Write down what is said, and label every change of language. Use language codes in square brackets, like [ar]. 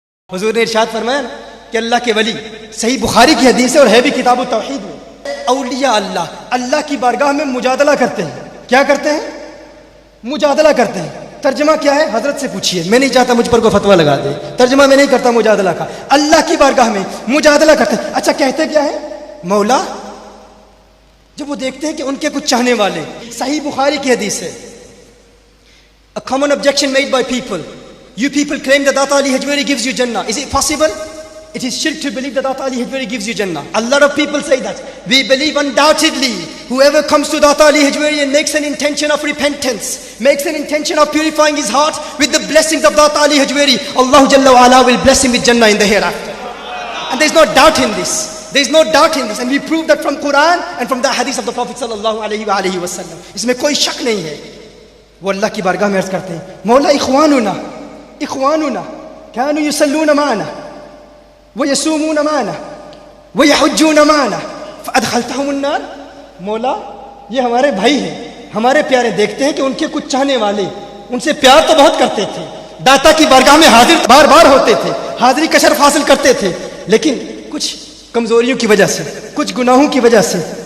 [ur] حضور نے ارشاد فرمایا کہ اللہ کے ولی، صحیح بخاری کی حدیث ہے اور ہے بھی کتاب التوحید میں، اولیاء اللہ کی بارگاہ میں مجادلہ کرتے ہیں۔ کیا کرتے ہیں؟ مجادلہ کرتے ہیں۔ ترجمہ کیا ہے؟ حضرت سے پوچھیے، میں نہیں چاہتا مجھ پر کوئی فتویٰ لگا دے، ترجمہ میں نہیں کرتا مجادلہ کا۔ اللہ کی بارگاہ میں مجادلہ کرتے ہیں۔ اچھا کہتے کیا ہے؟ مولا، جب وہ دیکھتے ہیں کہ ان کے کچھ چاہنے والے، صحیح بخاری کی حدیث ہے، [en] a common objection made by people, you people claim that Data Ali Hajwari gives you Jannah. Is it possible? It is shirk to believe that Data Ali Hajwari gives you Jannah. A lot of people say that. We believe undoubtedly whoever comes to Data Ali Hajwari and makes an intention of repentance, makes an intention of purifying his heart with the blessings of Data Ali Hajwari, Allah Jalla wa Ala will bless him with Jannah in the hereafter. And there is no doubt in this. There is no doubt in this, and we prove that from Quran and from the hadith of the Prophet sallallahu alaihi wa sallam. [ur] اس میں کوئی شک نہیں ہے۔ وہ اللہ کی بارگاہ میں عرض کرتے ہیں، مولا [ar] اخواننا كانوا يصلون معنا ويصومون معنا ويحجون معنا فادخلتهم النار۔ [ur] مولا یہ ہمارے بھائی ہیں، ہمارے پیارے، دیکھتے ہیں کہ ان کے کچھ چاہنے والے ان سے پیار تو بہت کرتے تھے، داتا کی بارگاہ میں حاضر بار بار ہوتے تھے، حاضری کا شرف حاصل کرتے تھے، لیکن کچھ کمزوریوں کی وجہ سے، کچھ گناہوں کی وجہ سے،